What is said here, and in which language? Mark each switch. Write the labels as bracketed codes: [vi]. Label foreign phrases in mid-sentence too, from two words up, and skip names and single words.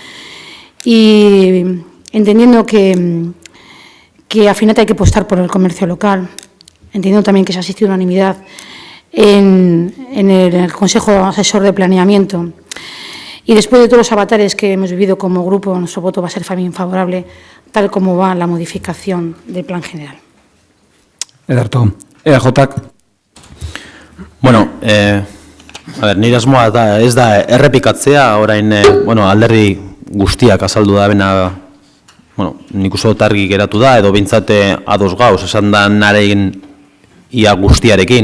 [es] Y entendiendo que al final hay que apostar por el comercio local, entendiendo también que se ha asistido a unanimidad en el Consejo Asesor de Planeamiento. Y después de todos los avatares que hemos vivido como grupo, nuestro voto va a ser también favorable, tal como va la modificación del plan general. [eu] Ederto, EAJak. Bueno, nire asmoa ez da errepikatzea, orain alderdi guztiak azaldu da bena bueno, nik uste dut argi geratu da, edo behintzate ados gauz, esan da naren ia guztiarekin.